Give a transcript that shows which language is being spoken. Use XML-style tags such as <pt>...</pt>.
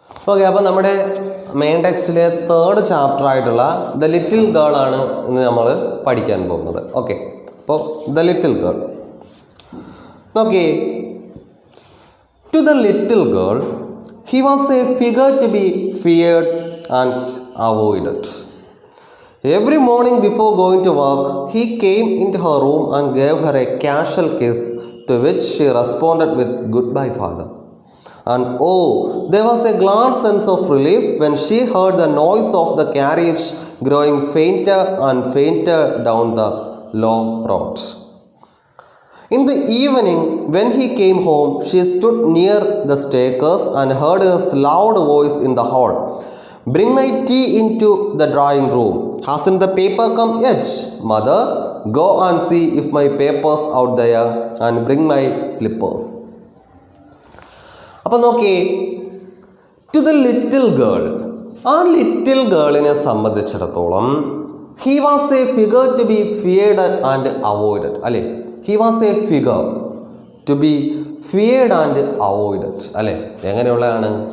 <ml>Okay, അപ്പോൾ നമ്മുടെ main ടെക്സ്റ്റിലെ third chapter ആയിട്ടുള്ള ദ ലിറ്റിൽ ഗേൾ ആണ് ഇന്ന് നമ്മൾ പഠിക്കാൻ പോകുന്നത്. ഓക്കെ, അപ്പോൾ ദ ലിറ്റിൽ ഗേൾ നോക്കിയേ.</ml> <en>To the little girl he was a figure to be feared and avoided. Every morning before going to work, he came into her room and gave her a casual kiss, to which she responded with "Goodbye, father." And oh, there was a glad sense of relief when she heard the noise of the carriage growing fainter and fainter down the long road. In the evening, when he came home, she stood near the staircase and heard his loud voice in the hall. "Bring my tea into the drawing room. Hasn't the paper come yet? Mother, go and see if my paper's out there and bring my slippers."</en> <ml>അപ്പോൾ നോക്കിയേ,</ml> <en>to the little girl,</en> <ml>ആ little ഗേളിനെ സംബന്ധിച്ചിടത്തോളം</ml> <en>he was a figure to be feared and avoided,</en> <ml>അല്ലേ?</ml> <en>he was a figure to be feared and avoided,</en> <ml>അല്ലേ? എങ്ങനെയുള്ളതാണ്?</ml>